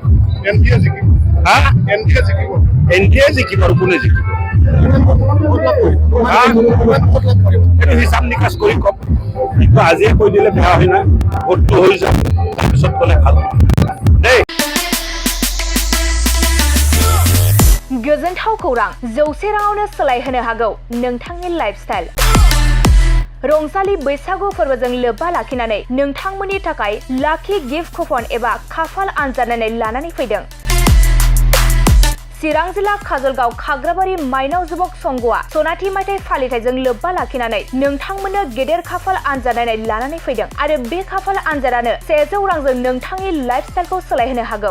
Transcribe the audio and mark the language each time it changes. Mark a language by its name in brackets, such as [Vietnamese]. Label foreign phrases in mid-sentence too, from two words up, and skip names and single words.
[Assamese] NDA জিকিব আৰু কোনে জিকিব এইটো হিচাপ নিকাচ কৰি কওক কিন্তু আজিয়ে কৈ দিলে বেয়া হয় না ভোটটো হৈ যাব তাৰপিছত ক'লে ভাল দেই। [Bodo] गोजोनथाव खौरां 100 राङावनो सोलायहोनो हागौ नोंथांनि लाइफस्टाइल। रंजालि बैसागु फोरबोजों लोब्बा लाखिनानै नोंथांमोननि थाखाय लाखि [English] gift coupon [Bodo] एबा खाफाल आनजाद नायनाय लानानै फैदों। चिरां जिल्ला काजलगाव खाग्राबारि माइनाव जुबक संघआ सनाथि मायथाइ फालिथायजों लोब्बा लाखिनानै नोंथांमोननो गेदेर खाफाल आनजाद नायनाय लानानै फैदों आरो बे खाफाल आनजादानो 100 रांजों नोंथांनि लाइफस्टाइलखौ सोलायहोनो हागौ।